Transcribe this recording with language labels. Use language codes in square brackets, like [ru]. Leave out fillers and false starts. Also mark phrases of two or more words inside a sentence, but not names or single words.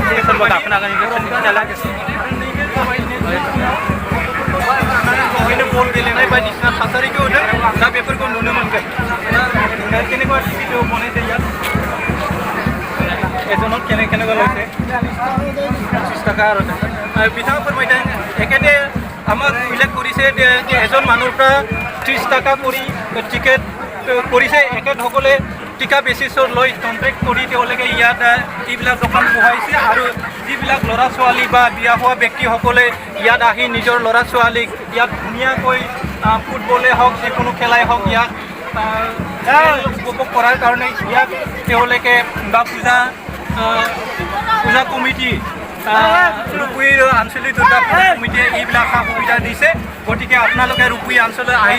[brx] बेवहायनो बल गेलेनाय बायदिसिना थासारिखौ होदों दा बेफोरखौ नुनो मोनगोन केनेकुवा टिकेटखौ बनाय जायो एजनाव केनेकुवा लैसे 25 [as] টাকা [brx] आरो बिथाङा फोरमायदों एखेदे [as] আমাক উল্লেখ কৰিছে যে এজন মানুহৰ 30 টাকা কৰি টিকেট কৰিছে একেসকলে টিকা বেচিছত লৈ কণ্ট্ৰেক্ট কৰি তেওঁলোকে ইয়াত এইবিলাক দোকান বহাইছে আৰু যিবিলাক ল'ৰা ছোৱালী বা বিয়া হোৱা ব্যক্তিসকলে ইয়াত আহি নিজৰ ল'ৰা ছোৱালীক ইয়াত ধুনীয়াকৈ ফুটবলে হওক যিকোনো খেলাই হওক ইয়াত উপভোগ কৰাৰ কাৰণে ইয়াত তেওঁলোকে বা পূজা কমিটি ৰুকুইৰ আঞ্চলিক দুৰ্গা পূজা কমিটিয়ে এইবিলাক সুবিধা দিছে গতিকে আপোনালোকে रुकुइ অঞ্চললৈ আহি